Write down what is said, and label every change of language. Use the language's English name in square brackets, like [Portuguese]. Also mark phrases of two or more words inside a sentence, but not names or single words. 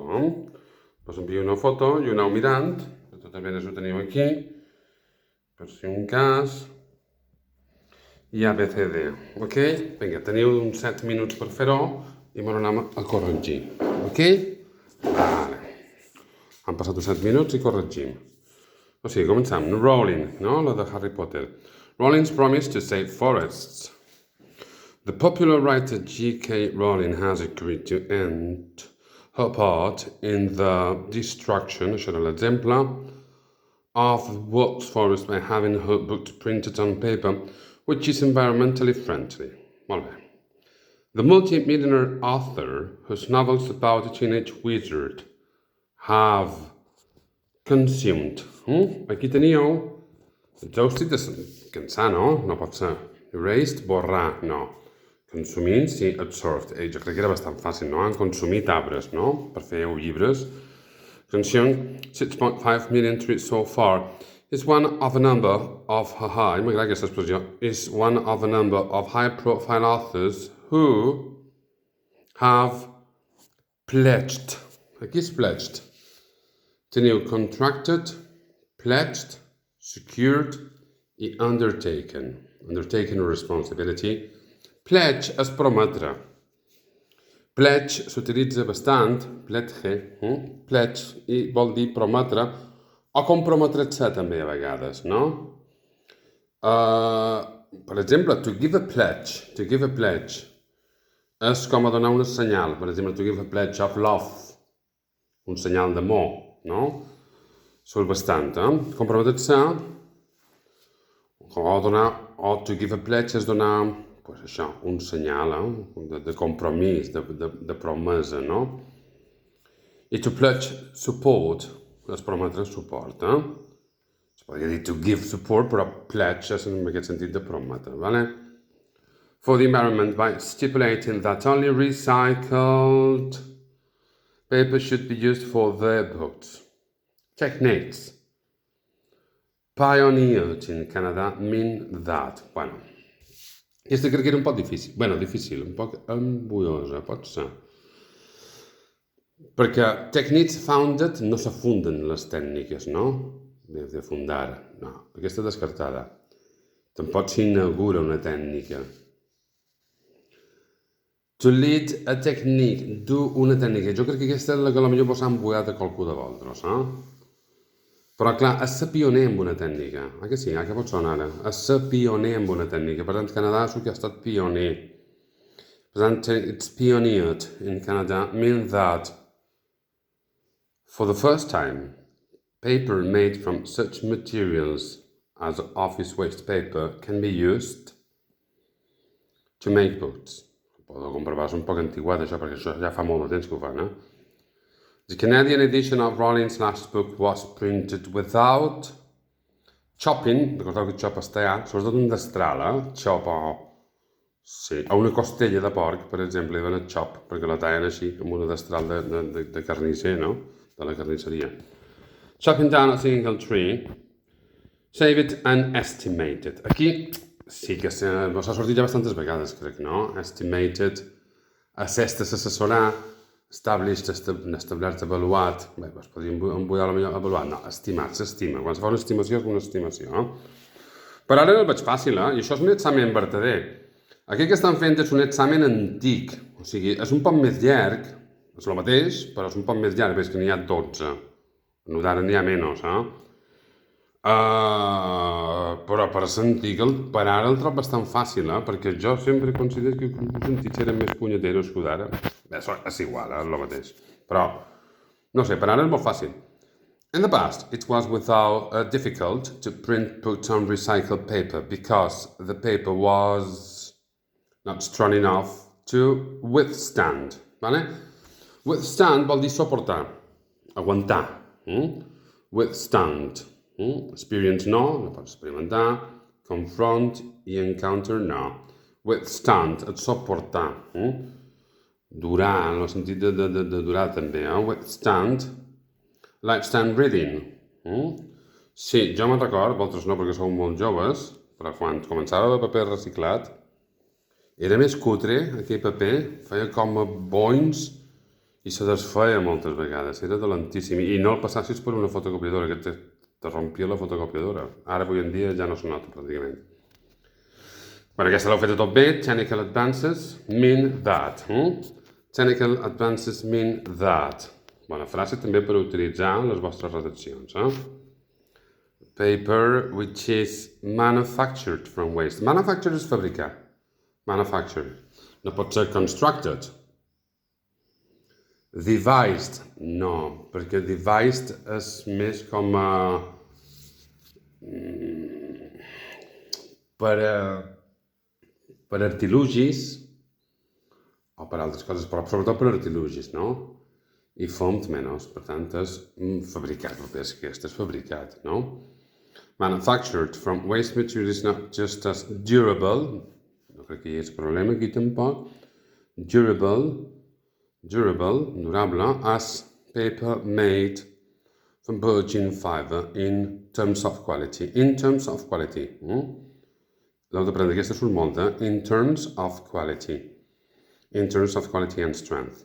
[Catalan] Us envio una foto i ho aneu mirant, de totes maneres ho teniu aquí, per si un cas, i ABCD, ok? Vinga, teniu uns 7 minuts per fer-ho i me n'anem a corregir, ok? Vale. Han passat uns 7 minuts i corregim. O sigui, comencem. Rowling, no? La de Harry Potter. [English] Rowling's promised to save forests. The popular writer J.K. Rowling has agreed to end her part in the destruction, [Catalan] això era l'exemple, [English] of the world's forest by having her books printed on paper, which is environmentally friendly. [Catalan] Molt bé. [English] The multi-millionaire author, whose novels about a teenage wizard have consumed. [Catalan] Aquí teníeu exhausted, cansar, no? No pot ser. Erased, borrar, no. Consumint, sí, absorbed. Jo crec que era bastant fàcil, no? Han consumit arbres, no? Per fer llibres. [English] Consumed 6.5 million trees so far. Is one of a number of [Catalan] m'agrada aquesta expressió, [English] is one of a number of high-profile authors who have pledged. [Catalan] Aquí és pledged. Teniu contracted, pledged, secured i undertaken. [English] Undertaken responsibility. [Catalan] Pledge és prometre. Pledge s'utilitza bastant, pledge, i vol dir prometre, o comprometre-se també a vegades, no? Per exemple, [English] to give a pledge, [Catalan] és com a donar un senyal. Per exemple, [English] to give a pledge of love, [Catalan] un senyal d'amor, no? Surt bastant, comprometre-se, o [English] to give a pledge [Catalan] és donar, pues això, un senyal de compromís, de promesa, no? I [English] to pledge support [Catalan] és prometre suport, Es podria dir [English] to give support, [Catalan] però pledge és en aquest sentit de prometre, vale? [English] For the environment by stipulating that only recycled paper should be used for their books. Techniques pioneered in Canada mean that. [Catalan] Bueno, aquesta crec que era un poc difícil. Difícil, un poc embuiosa, pot ser. Perquè [English] techniques founded [Catalan] no se funden les tècniques, no? De fundar. No, aquesta descartada. Tampoc s'inaugura una tècnica. [English] To lead a technique, [Catalan] dur una tècnica. Jo crec que aquesta és la que potser vos ha embuiat a qualcú de vosaltres, Però, clar, és ser pioner en una tècnica. Que sí? Que pot sonar ara? És ser pioner en una tècnica. Per tant, Canadà és el que ha estat pioner. Per tant, [English] it's pioneered in Canada means that for the first time, paper made from such materials as office waste paper can be used to make books. [Catalan] Podeu comprovar, és un poc antiguat això, perquè això ja fa molt de temps que ho fan, [English] The Canadian edition of Rowling's last book was printed without chopping, [Catalan] recordeu que chop és tallar, sobretot un destral, chop sí, a una costella de porc, per exemple, li donen chop, perquè la tallen així, amb una destral de carnisser, no? De la carnisseria. [English] Chopping down a single tree, save it and estimated. [Catalan] Aquí sí que s'ha sortit ja bastantes vegades, crec, no? Estimated, assessed és assessorar, established, establert, avaluat, es podria embuiar millor avaluat, no, estimat, s'estima, quan se fa una estimació és una estimació, Però ara el veig fàcil, i això és un examen vertader. Aquí que estan fent és un examen antic, o sigui, és un poc més llarg, és el mateix, però és un poc més llarg, veig que n'hi ha 12, no d'ara n'hi ha menys, però per sentir que per ara el trob bastant fàcil, perquè jo sempre considero que els antics eren més punyeteros que d'ara. És igual, és el mateix. Però, no sé, per ara és molt fàcil. [English] In the past, it was difficult to print books on recycled paper because the paper was not strong enough to withstand. [Catalan] Vale? Withstand vol dir suportar, aguantar. Withstand. Experience no, no pots experimentar. Confront i encounter no. Withstand, et suportar. Durar, en el sentit de durar també. [English] Withstand. Lifestand reading. [Catalan] Sí, jo me'n record, vosaltres no perquè sou molt joves, però quan començava el paper reciclat, era més cutre, aquell paper, feia com a boins i se desfeia moltes vegades, era dolentíssim. I no el passassis per una fotocopiadora, que te rompia la fotocopiadora. Ara, avui en dia, ja no se nota, pràcticament. Bueno, aquesta l'heu fet tot bé. [English] Technical advances mean that. Technical advances mean that. [Catalan] Bona frase també per utilitzar en les vostres redaccions. [English] Paper which is manufactured from waste. [Catalan] Manufactured és fabricar. Manufactured. No pot ser constructed. Devised. No, perquè devised és més com a... per artilugis o per altres coses, però sobretot per artilugis, no? I fomt menys, per tant és fabricat, és que és fabricat, no? Manufactured from waste material is not just as durable, no crec que hi hagi problema aquí tampoc, [English] durable, as paper made from virgin fiber in terms of quality. In terms of quality. [Catalan] L'heu d'aprendre, aquesta surt molta. [English] In terms of quality. In terms of quality and strength.